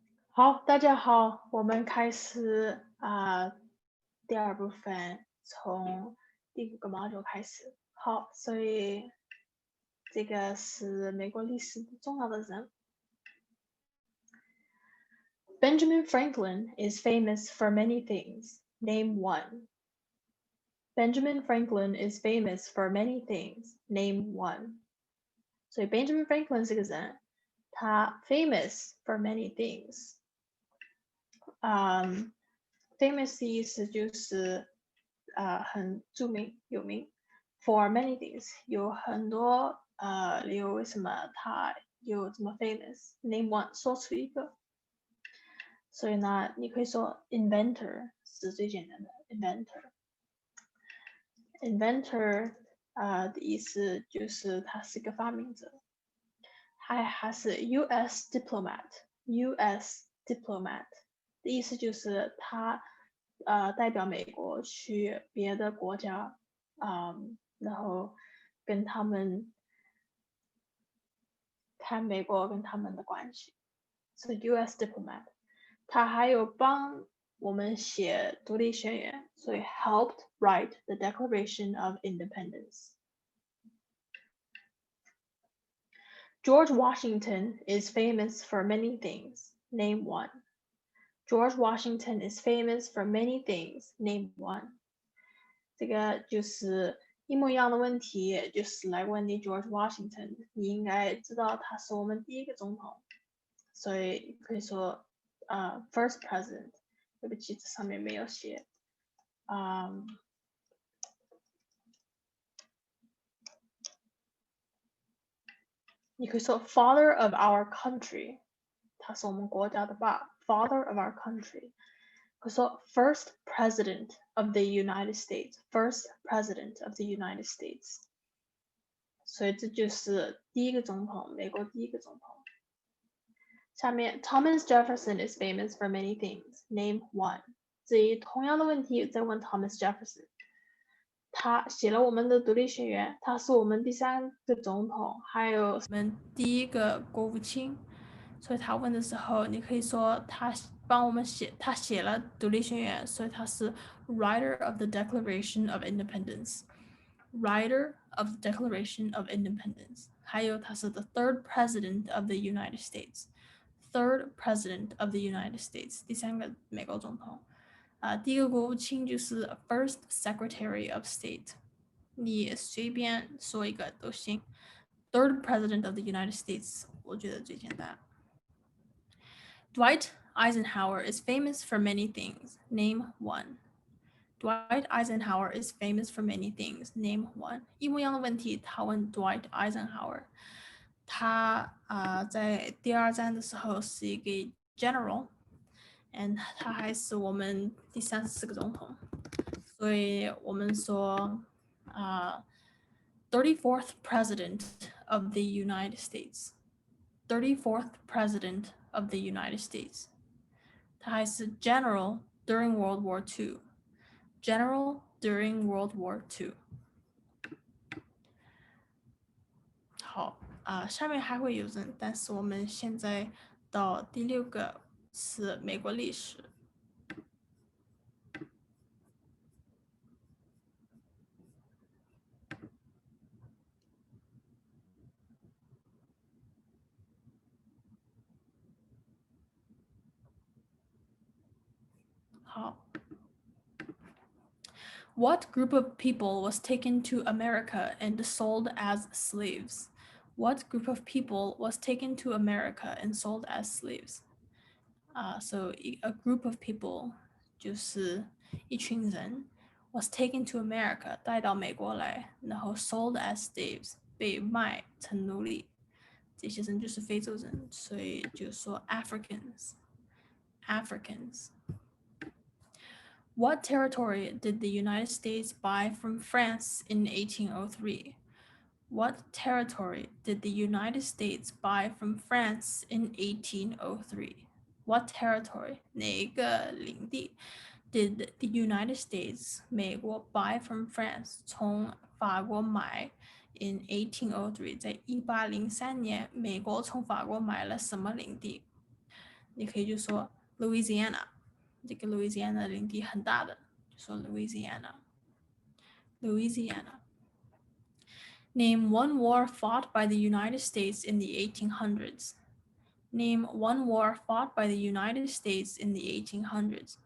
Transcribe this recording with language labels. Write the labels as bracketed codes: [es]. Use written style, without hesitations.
[zh] 好，大家好，我们开始第二部分，从第5个 module 开始。好，所以这个是美国历史重要的人。 [en] Benjamin Franklin is famous for many things. Name one. Benjamin Franklin is famous for many things. Name one. [zh] 所以 Benjamin Franklin 这个人，他 [en] famous for many things。 [zh] famous 的意思就是很著名有名 [en] for many things [zh] 有很多理由为什么他有这么 famous [en] name one [zh] 说出一个，所以呢你可以说 inventor 是最简单的 inventor 的意思就是他是个发明者，还是 US diplomat 的意思就是他代表美国去别的国家，然后跟他们看美国跟他们的关系，是 US diplomat。他还有帮我们写独立宣言，所以 [en] helped write the Declaration of Independence. George Washington is famous for many things. Name one. George Washington is famous for many things. Name one. [zh] 这个就是一模一样的问题，就是来问你 George Washington，你应该知道他是我们第一个总统，所以可以说 [en] first president。 [zh] 对不起，这上面没有写。你可以说 [en] father of our country， [zh] 他是我们国家的爸 ，father of our country。可以说 [en] first president of the United States，first president of the United States。 [zh] 所以这就是第一个总统，美国第一个总统。 [en] 下面 Thomas Jefferson is famous for many things. Name one. [zh] 至于同样的问题再问 Thomas Jefferson。他写了我们的独立宣言，他是我们第3个总统，还有我们第1个国务卿。所以他问的时候，你可以说他帮我们写，他写了独立宣言，所以他是 [en] Writer of the Declaration of Independence。 [zh] Writer of the Declaration of Independence。还有他是 [en] the third President of the United States。Third President of the United States， [zh] 第3个美国总统。第1个国务卿就是 [en] First Secretary of State， [zh] 你随便说一个都行。 [en] Third President of the United States， [zh] 我觉得最简单。 [en] Dwight Eisenhower is famous for many things. Name one. Dwight Eisenhower is famous for many things. Name one. [zh] 一模一样的问题，他问 Dwight Eisenhower。他在第2战的时候是一个 general。 [en] And [zh] 他还是我们第34个总统，所以我们说 [en] 34th President of the United States. 34th President of the United States. [zh] 他还是 [en] General during World War II. General during World War II. [zh] 好下面还会有人，但是我们现在到第6个是美国历史。好。 [en] What group of people was taken to America and sold as slaves? What group of people was taken to America and sold as slaves? So a group of people [zh] 就是一群人 [en] was taken to America [zh] 带到美国来，然后 [en] sold as slaves [zh] 被卖成奴隶。这些人就是非洲人，所以就说 Africans。 [en] What territory did the United States buy from France in 1803? What territory did the United States buy from France in 1803? What territory? [zh] 哪个领地 [en] did the United States [zh] 美国 [en] buy from France [zh] 从法国买 [en] in 1803 [zh] 在1803年美国从法国买了什么领地？你可以就说 Louisiana， 这个 Louisiana 的领地很大的，就说 Louisiana。 [en] Name one war fought by the United States in the 1800s. Name one war fought by the United States in the 1800s.